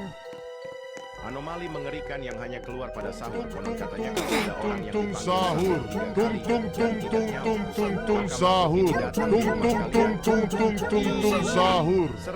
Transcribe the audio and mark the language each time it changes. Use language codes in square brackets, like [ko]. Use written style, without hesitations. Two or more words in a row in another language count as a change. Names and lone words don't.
[id] Anomali mengerikan yang hanya keluar pada sahur. Konon katanya kalau ada orang yang Tung dipanggil sahur sahur 3 tung kali tung dan tung tidak tung nyaut, tung tung tung maka sahur makhluk ini datang tung di rumah tung tung kalian. tung tung tung tung sahur tung.